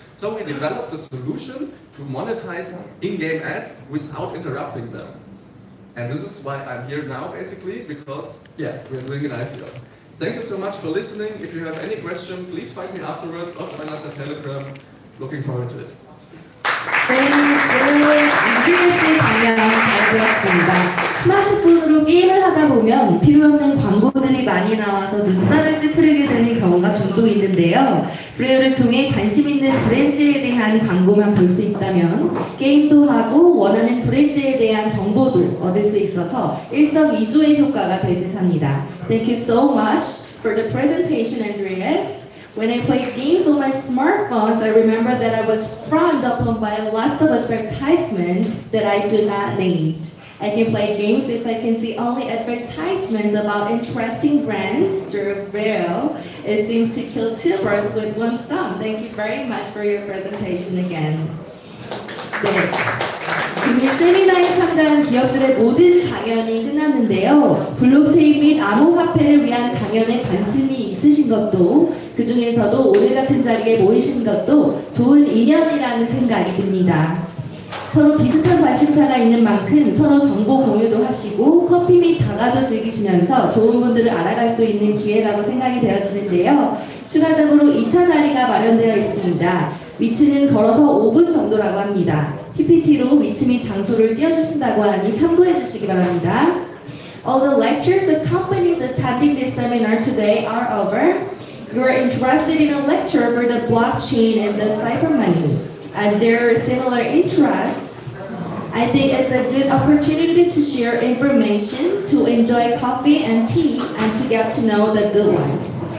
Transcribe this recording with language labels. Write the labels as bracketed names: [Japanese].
[English] So we developed a solution to monetize in-game ads without interrupting them. And this is why I'm here now, basically, because, yeah, we're doing an ICO. Thank you so much for listening. If you have any question, please find me afterwards or join us on Telegram. Looking forward to it. [Korean] 네, 안드레아스 강연 잘 들었습니다. 스마트폰으로 게임을 하다 보면 필요 없는 광고들이 많이 나와서 눈살을 찌푸리게 되는 경우가 종종 있는데요. 브레오를 통해 관심 있는 브랜드에 대한 광고만 볼 수 있다면 게임도 하고 원하는 브랜드에 대한 정보도 얻을 수 있어서 일석이조의 효과가 될 듯합니다. [English] Thank you so much for the presentation, Andreas. When I played games on my smartphones, I remember that I was frowned upon by lots of advertisements that I do not need. I can play games if I can see only advertisements about interesting brands through vreo. It seems to kill two birds with one stone. Thank you very much for your presentation again. [Korean] 네. 금일 세미나에 참가한 기업들의 모든 강연이 끝났는데요. 블록체인 및 암호화폐를 위한 강연에 관심이 있으신 것도 그 중에서도 오늘 같은 자리에 모이신 것도 좋은 인연이라는 생각이 듭니다. 서로 비슷한 관심사가 있는 만큼 서로 정보 공유도 하시고 커피 및 다가도 즐기시면서 좋은 분들을 알아갈 수 있는 기회라고 생각이 되어지는데요. 추가적으로 2차 자리가 마련되어 있습니다. 위치는 걸어서 5분 정도라고 합니다. PPT로 위치 및 장소를 띄워주신다고 하니 참고해 주시기 바랍니다. [English] All the lectures the companies attending this seminar today are over. If you are interested in a lecture for the blockchain and the cyber money, as there are similar interests, I think it's a good opportunity to share information, to enjoy coffee and tea, and to get to know the good ones.